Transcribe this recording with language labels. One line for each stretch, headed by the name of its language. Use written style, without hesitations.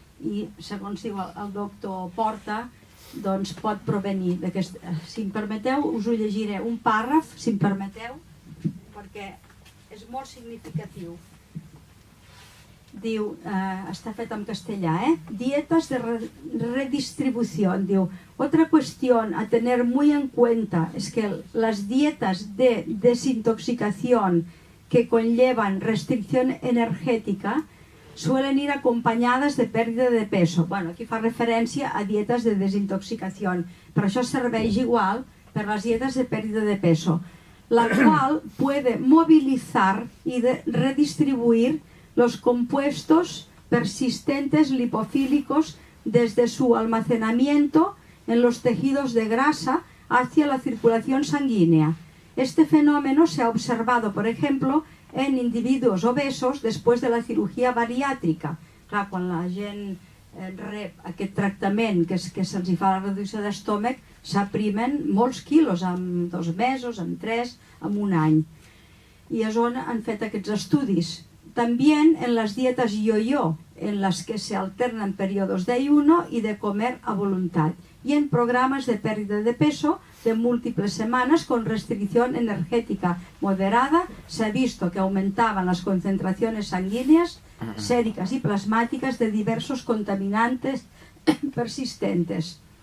Catalan: I segons diu el doctor Porta, doncs pot provenir d'aquest... Si em permeteu, us ho llegiré un pàrraf, si em permeteu, perquè és molt significatiu. Diu, està fet en castellà, dietas de redistribución.
Spanish: Diu, otra cuestión a tener muy en cuenta es que las dietas de desintoxicación que conllevan restricción energética suelen ir acompañadas de pérdida de peso.
Catalan: Aquí fa referència a dietes de
Spanish: desintoxicació, però això serveix igual per les dietes de pérdida de peso, la cual puede movilizar y redistribuir los compuestos persistentes lipofílicos desde su almacenamiento en los tejidos de grasa hacia la circulación sanguínea. Este fenómeno se ha observado, por ejemplo, en individuos obesos después de la cirugía bariátrica.
Catalan: Clar, quan la gent rep aquest tractament que se'ls fa la reducció d'estómac, s'aprimen molts quilos en 2 mesos, en 3, en 1 any. I és on han fet aquests estudis.
Spanish: También en las dietas yo-yo, en las que se alternan periodos de ayuno y de comer a voluntad, y en programas de pérdida de peso de múltiples semanas con restricción energética moderada, se ha visto que aumentaban las concentraciones sanguíneas, séricas y plasmáticas de diversos contaminantes persistentes,